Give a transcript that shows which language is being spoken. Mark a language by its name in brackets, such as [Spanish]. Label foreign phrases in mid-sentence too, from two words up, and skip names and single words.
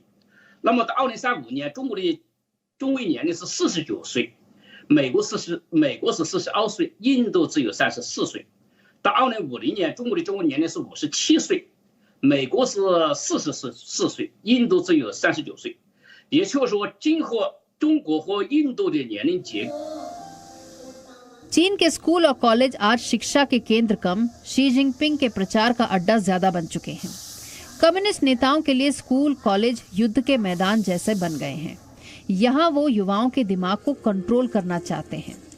[Chinese] 那么到2035年，中国的中位年龄是49岁，美国是42岁，印度只有34岁。到2050年，中国的中位年龄是57岁，美国是44岁，印度只有39岁。也就是说，今后中国和印度的年龄结构。 [Hindi] चीन के स्कूल और कॉलेज आज शिक्षा के केंद्र कम, शी जिनपिंग के प्रचार का अड्डा ज्यादा बन चुके हैं। कम्युनिस्ट नेताओं के लिए स्कूल कॉलेज युद्ध के मैदान जैसे बन गए हैं। यहाँ वो युवाओं के दिमाग को कंट्रोल करना चाहते हैं।